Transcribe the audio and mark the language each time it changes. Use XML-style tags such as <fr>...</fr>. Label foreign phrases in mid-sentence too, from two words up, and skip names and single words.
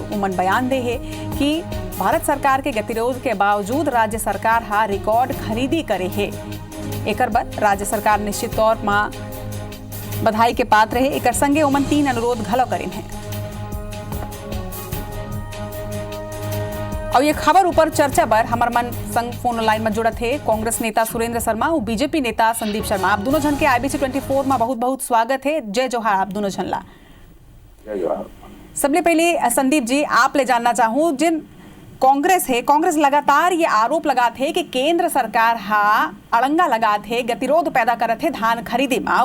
<hne>उमन बयान दे है कि भारत सरकार के गतिरोध के बावजूद राज्य सरकार हा रिकॉर्ड खरीदी करे है। एकर बाद राज्य सरकार निश्चित तौर में बधाई के पात्र है। एकर संगे उमन 3 अनुरोध घलो करीन है। और ये खबर ऊपर चर्चा पर हमार मन संग फोन लाइन में जुड़त है कांग्रेस नेता सुरेंद्र शर्मा और बीजेपी नेता संदीप शर्मा। आप दोनों जन के IBC 24 में बहुत बहुत स्वागत है। जय जोहार आप दोनों जन ला। जय जोहार। सबले पहले संदीप जी आप ले जानना चाहूँ, जिन कांग्रेस लगातार ये आरोप लगाते है कि केंद्र सरकार हा अड़ंगा लगाते है, गतिरोध पैदा करत है धान खरीदी में।</hne>